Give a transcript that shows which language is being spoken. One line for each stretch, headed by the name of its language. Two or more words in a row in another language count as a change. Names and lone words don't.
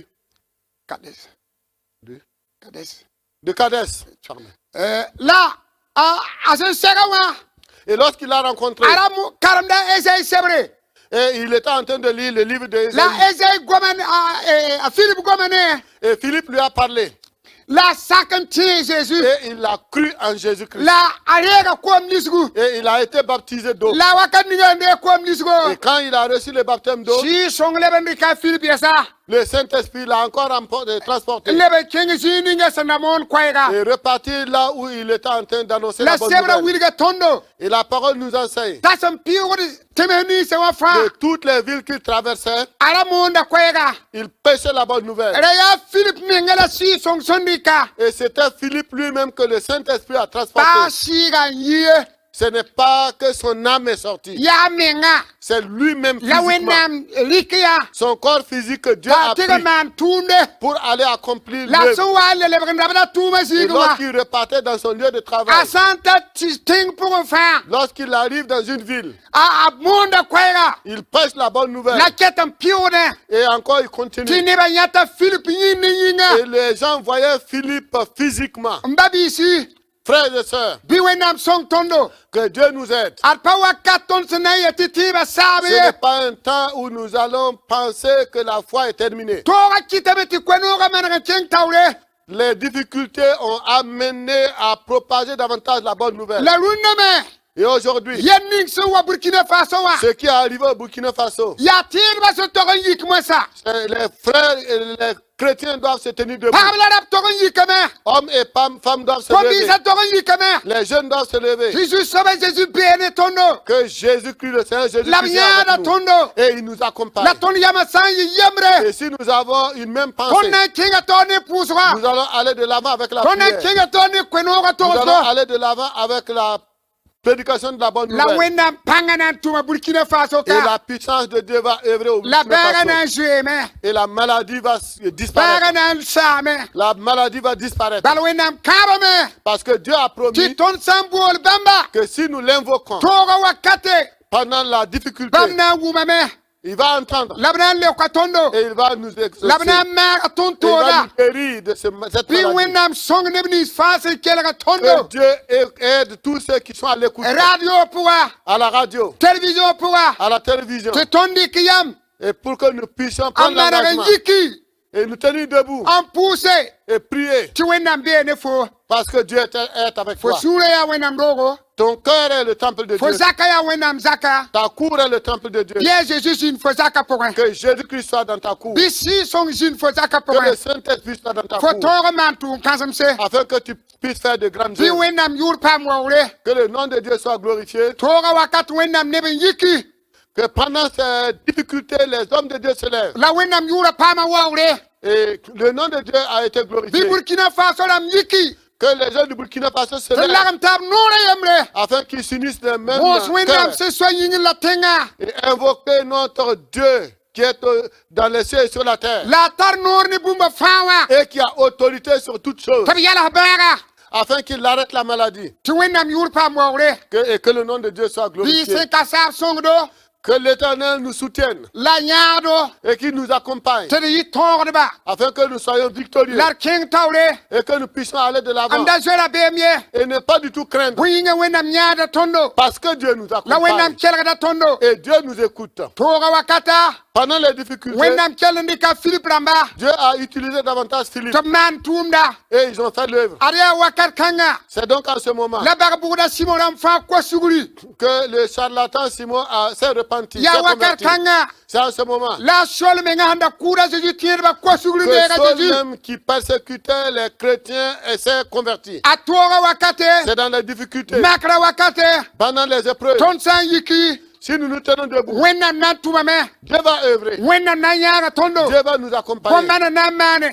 French: Kades. De- Kades. Kadès.
Mossi: La a sẽn sɛga wã
French: Et lorsqu'il l'a rencontré,
Mossi: a ra karemda Esaï sebre
French: et il était en train de lire le livre de la Ésaïe.
Mossi: Esaï goamã a Philippe goamã ne
French: Et Philippe lui a parlé.
Mossi: la a sak n tẽ Jésus
French: Et il a cru en Jésus-Christ.
Mossi: la a reega koom lisgu
French: Et il a été baptisé d'eau.
Mossi: la wakat ninga n ree koom lisgo
French: Et quand il a reçu le baptême d'eau,
Mossi: Sɩɩg-sõng leb n rɩka a Philippe yɛsa
French: le Saint-Esprit l'a encore transporté.
Mossi: leb n kẽng zĩig ninga sẽn na moon koɛɛga
French: Et reparti là où il était en train d'annoncer la la bonne
Mossi: sebra
French: nouvelle.
Mossi: wilga tõndo
French: Et la parole nous enseigne
Mossi: t'a sẽn pɩʋgd tɩms ninsã wã fãa
French: que toutes les villes qu'il traversait,
Mossi: a ra moonda koɛɛga
French: il prêchait la bonne nouvelle.
Mossi: ra yaa Philippe menga la Sɩɩg-sõng sẽn rɩka
French: Et c'était Philippe lui-même que le Saint-Esprit a
Mossi: paa
French: transporté.
Mossi: sɩɩga n yie
French: Ce n'est pas que son âme est sortie.
Mossi: yaa menga
French: C'est lui-même la physiquement.
Mossi: wẽnnaam rɩk yaa
French: Son corps physique que Dieu
Mossi: t'a a tɩg
French: pris
Mossi: n maan tʋʋmde
French: pour aller accomplir la l'œuvre.
Mossi: sẽn wa n le lebg n dabda tʋʋmã
French: Et
Mossi: zĩig wã
French: lorsqu'il repartait dans son lieu de a travail,
Mossi: sã n ta tẽng pʋgẽ fãa
French: lorsqu'il arrive dans une ville,
Mossi: a moonda koɛɛga
French: il prêche la bonne nouvelle.
Mossi: la ket n pɩʋʋdẽ
French: Et encore il
Mossi: tɩ
French: continue.
Mossi: nebã yãta Philippe yĩnd ne yĩnga
French: Et les gens voyaient Philippe physiquement.
Mossi: n ba biisi
French: Frères et sœurs,
Mossi: bɩ wẽnnaam sõng tõndo
French: que Dieu nous aide.
Mossi: ad pa wakat tõnd sẽn na n yetɩ tɩɩbã saab
French: Ce
Mossi: ye
French: n'est pas un temps où nous allons penser que la foi est terminée.
Mossi: toogã kɩtame tɩ koe-noogã maneg n kẽng taoore
French: Les difficultés ont amené à propager davantage la bonne nouvelle.
Mossi: la rũnname
French: Et aujourd'hui,
Mossi: yel ning sẽn wa Burkina Faso wã
French: ce qui est arrivé au Burkina Faso,
Mossi: yaa tɩɩdbã sẽn tog n yik moɛsa
French: les frères et les chrétiens doivent se tenir debout.
Mossi: pagb la rab tog n yikame
French: Hommes et femmes doivent se lever.
Mossi: ko-biisã tog n yikame
French: Les jeunes doivent se lever.
Mossi: tɩ zu-soabã Zeezi beene tõndo
French: Que Jésus-Christ, le Seigneur
Mossi: la b
French: Jésus-Christ, est
Mossi: yãada
French: avec nous.
Mossi: tõndo
French: Et il nous accompagne.
Mossi: la tõnd yamã sã n yɩ yembre
French: Et si nous avons une même
Mossi: tõnd
French: pensée,
Mossi: na n kẽnga taoor ne pʋʋsga
French: nous allons aller de l'avant avec la
Mossi: tõnd na n
French: prière.
Mossi: kẽnga taoor ne koe-noogã
French: Nous allons
Mossi: togsgo
French: aller de l'avant avec la prédication de la bonne la nouvelle.
Mossi: wẽnnaam pãnga na n tʋma Burkina Faso
French: Et la
Mossi: ka
French: puissance de Dieu va œuvrer au la Burkina
Mossi: bɛɛga na n
French: Faso.
Mossi: zoeeme
French: Et la maladie va
Mossi: bɛɛga
French: disparaître.
Mossi: na n saame
French: La maladie va disparaître.
Mossi: bal wẽnnaam kãabame
French: Parce que Dieu a
Mossi: tɩ
French: promis
Mossi: tõnd sã n bool bãmba
French: que si nous l'invoquons
Mossi: tooga wakate
French: pendant la difficulté,
Mossi: bãmb na n wʋmame
French: il va entendre
Mossi: la b na n leoka tõndo
French: et il va nous exaucer.
Mossi: la b na n maaga tõnd
French: Et il va
Mossi: tooda
French: nous guérir de cette
Mossi: bɩ
French: maladie.
Mossi: wẽnnaam sõng neb nins fãa sẽn kelga
French: Que
Mossi: tõndo
French: Dieu aide tous ceux qui sont à l'écoute,
Mossi: radio pʋga
French: à la radio,
Mossi: télévision pʋga
French: à la télévision,
Mossi: tɩ tõnd dɩk yam
French: et pour que nous puissions
Mossi: n
French: prendre
Mossi: maneg n
French: l'engagement
Mossi: yiki
French: et nous tenir debout
Mossi: n pʋʋse
French: et prier
Mossi: tɩ wẽnnaam bee ne fo
French: parce que Dieu est avec
Mossi: fo
French: toi.
Mossi: sũurã yaa wẽnnaam roogo
French: Ton cœur est le temple de
Mossi: fo
French: Dieu.
Mossi: zaka yaa wẽnnaam zaka
French: Ta cour est le temple de Dieu.
Mossi: yɛɛ Zeezi zĩnd fo zaka pʋgẽ
French: Que Jésus-Christ soit dans ta cour.
Mossi: bɩ Sɩɩg-sõng zĩnd fo zaka
French: Que le
Mossi: pʋgẽ
French: Saint-Esprit soit dans ta
Mossi: fo
French: cour.
Mossi: tõog n maan tʋʋm kãsemse
French: Afin que tu puisses faire de grandes
Mossi: bɩ
French: œuvres.
Mossi: wẽnnaam yʋʋr paam waoore
French: Que le nom de Dieu soit glorifié.
Mossi: tooga wakat wẽnnaam neb n yiki
French: Que pendant ces difficultés, les hommes de Dieu se lèvent.
Mossi: la wẽnnaam yʋʋra paama waoore
French: Et le nom de Dieu a été
Mossi: bɩ
French: glorifié.
Mossi: Burkina Faso rãmb yiki
French: Que les gens du Burkina Faso se
Mossi: tɩ
French: lèvent.
Mossi: lagem taab noorã yembre
French: Afin qu'ils s'unissent le même
Mossi: moos wẽnnaam
French: cœur.
Mossi: sẽn soa yĩngr la tẽngã
French: Et invoquer notre Dieu qui est dans les cieux et sur la terre.
Mossi: la a tar noor ne bũmba fãa wã
French: Et qui a autorité sur toutes choses.
Mossi: tɩ b yɛls bãaga
French: afin qu'il arrête la maladie
Mossi: tɩ wẽnnaam yʋʋr paam waoogre
French: et que le nom de Dieu soit
Mossi: bɩ
French: glorifié.
Mossi: sẽn ka saab sõngdo
French: Que l'Éternel nous soutienne
Mossi: la yãado
French: et qu'il nous accompagne
Mossi: tɩ d yɩ tõogdba
French: afin que nous soyons victorieux
Mossi: la d kẽng taoore
French: et que nous puissions aller de l'avant
Mossi: n da zoera beem ye
French: et ne pas du tout craindre
Mossi: bõe yĩnga wẽnnaam yãada tõndo
French: parce que Dieu nous
Mossi: la wẽnnaam
French: accompagne
Mossi: kelgda tõndo
French: et Dieu nous écoute.
Mossi: tooga wakata
French: Pendant les difficultés,
Mossi: wẽnnaam kell n dɩka filip rãmba
French: Dieu a utilisé davantage Philippe
Mossi: tɩ b maan tʋʋmda
French: et ils ont fait l'œuvre.
Mossi: ad yaa wakat kãnga
French: C'est donc en ce moment
Mossi: la bag bugda simo rãmb fãa kos-sugri
French: que le charlatan Simon s'est repenti.
Mossi: yaa
French: s'est
Mossi: wakat
French: converti.
Mossi: kãnga
French: C'est en ce moment
Mossi: la a sol menga sẽn da kʋʋda zeezi tẽedba kos-sugri
French: que
Mossi: neega
French: Saul
Mossi: zeezi
French: même qui persécutait les chrétiens et s'est converti.
Mossi: a tooga wakate
French: C'est dans les difficultés,
Mossi: makra wakate
French: pendant les épreuves.
Mossi: tõnd sã n yiki
French: Si nous nous tenons debout,
Mossi: wẽnnaam na n tʋmame
French: Dieu va œuvrer.
Mossi: wẽnnaam na n yãaga tõndo
French: Dieu va nous accompagner.
Mossi: bõmbãna na n maane